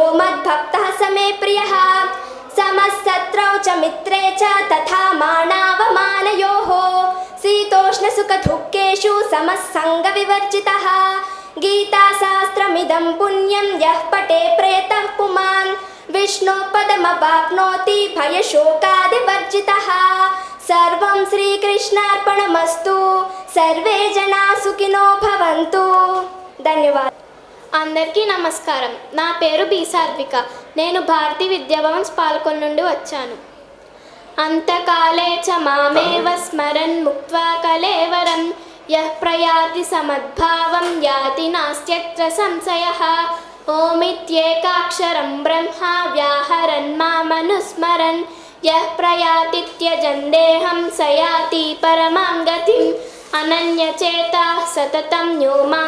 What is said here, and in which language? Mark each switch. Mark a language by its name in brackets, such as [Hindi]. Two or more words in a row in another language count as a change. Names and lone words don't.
[Sanskrit] मद्भक्तः स मे प्रियः समःशत्रौ च मित्रे च तथा मानावमानयोः शीतोष्णसुखदुःखेषु समस्सङ्गविवर्जितः गीताशास्त्रमिदं पुण्यं यः पठे प्रयतः पुमान् विष्णोपदमवाप्नोति भयशोकादिवर्जितः सर्वं శ్రీకృష్ణార్పణమస్తు సర్వే జనా సుఖినో భవంతు ధన్యవాదాలు. [Telugu] అందరికీ నమస్కారం. నా పేరు బి సాత్విక. నేను భారతీ విద్యాభవన్స్ పాల్కొండ నుండి వచ్చాను. [Sanskrit] అంతకాలే చ మామేవ స్మరన్ ముక్త్వా కలేవరం యః ప్రయాతి సమద్భావం యాతి నాస్త్యత్ర సంశయః ఓమిత్యేకాక్షరం బ్రహ్మ వ్యాహరన్ మామనుస్మరన్ యః ప్రయాతిత్యజన్ దేహం స యాతి పరమాం గతిం అనన్యచేతః సతతం యో మాం